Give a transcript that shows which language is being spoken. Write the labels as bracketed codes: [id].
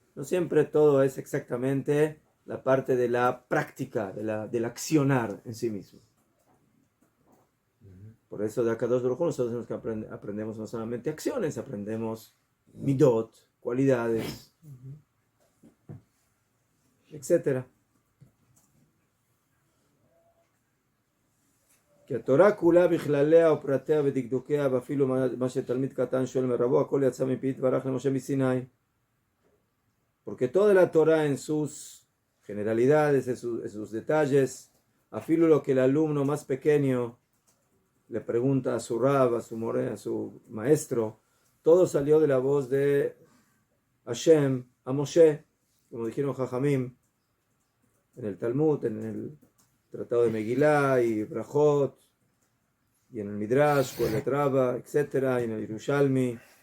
[es] No siempre todo es exactamente la parte de la práctica, del accionar en sí mismo. Por eso de Akadosh Baruj Hu nosotros aprendemos no solamente acciones, aprendemos midot, cualidades, etcétera. [he] כי התורה כולה בכלליה ופרטיה ודקדוקיה ואפילו מה שתלמיד קטן שואל מרבו הכל יצא מפי יתברך למשה מסיני. [es] Porque toda la Torah en sus generalidades, en sus detalles, afilo lo que el alumno más pequeño le pregunta a su rab, a su maestro, todo salió de la voz de Hashem a Moshe, como dijeron Jajamim en el Talmud, en el Tratado de Megilá y Brajot, y en el Midrash, Kohelet Rabba, etc., y en el Yerushalmi.